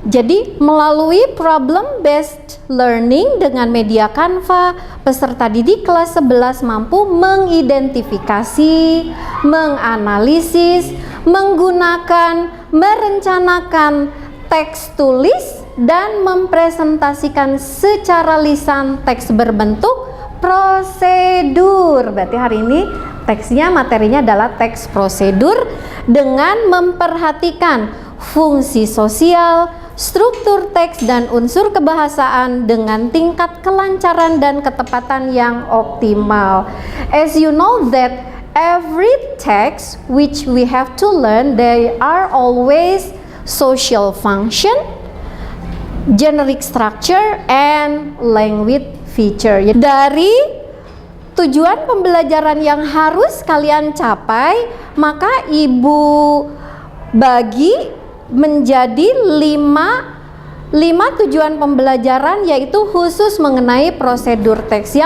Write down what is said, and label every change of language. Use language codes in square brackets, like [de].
[id] Jadi melalui problem based learning dengan media Canva, peserta didik kelas 11 mampu mengidentifikasi, menganalisis, menggunakan, merencanakan teks tulis dan mempresentasikan secara lisan teks berbentuk prosedur. Berarti hari ini teksnya, materinya adalah teks prosedur dengan memperhatikan fungsi sosial, struktur teks dan unsur kebahasaan dengan tingkat kelancaran dan ketepatan yang optimal. [en] As you know that every text which we have to learn, they are always social function, generic structure, and language feature. [id] Dari tujuan pembelajaran yang harus kalian capai, maka ibu bagi menjadi 5 tujuan pembelajaran, yaitu khusus mengenai prosedur teks.